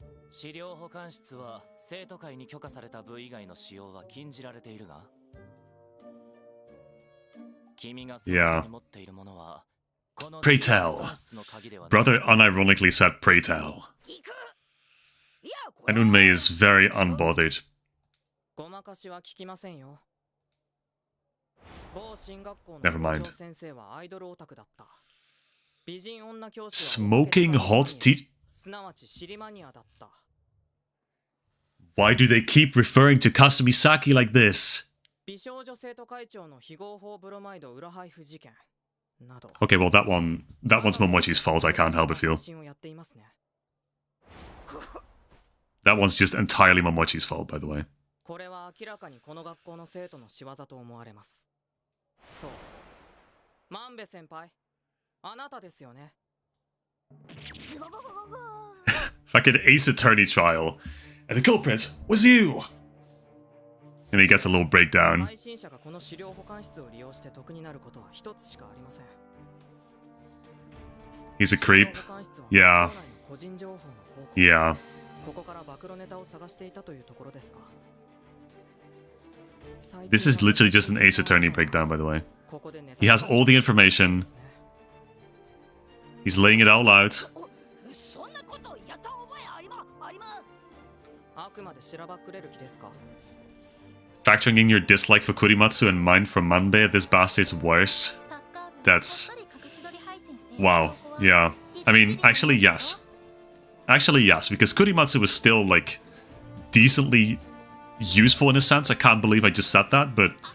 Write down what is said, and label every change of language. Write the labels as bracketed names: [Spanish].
[Japanese] 資料保管室は生徒会に許可された部以外の使用は禁じられているが、君がその手に持っているものは [English] Pray tell. Brother unironically said pray tell. And Unmei is very unbothered. [Japanese] ごまかしは聞きませんよ。某進学校の [English] Never mind. [Japanese] 校長先生はアイドルオタクだった。美人女教師は [English] Smoking hot tea. [Japanese] すなわちシリマニアだった。 [English] Why do they keep referring to Kasumi Saki like this? [Japanese] 美少女生徒会長の非合法ブロマイド裏配布事件など。 [English] Okay, well that one's Momochi's fault. I can't help but feel. [Japanese] 配信をやっていますね。 [English] That one's just entirely Momochi's fault, by the way. [Japanese] これは明らかにこの学校の生徒の仕業と思われます。そう。万部先輩、あなたですよね。 [English] Fucking Ace Attorney trial. And the culprit was you! And he gets a little breakdown. [Japanese] 配信者がこの資料保管室を利用して得になることは一つしかありません。 [English] He's a creep. Yeah. Yeah. [Japanese] ここから暴露ネタを探していたというところですか。 [English] This is literally just an Ace Attorney breakdown, by the way. He has all the information. He's laying it all out. [Japanese] そんなことやった覚えありま。あくまでしらばっくれる気ですか。 [English] Factoring in your dislike for Kurimatsu and mine for Manbe, this bastard's worse. That's... Wow. Yeah. I mean, actually, yes. Actually, yes, because Kurimatsu was still, like, decently useful in a sense. I can't believe I just said that, but...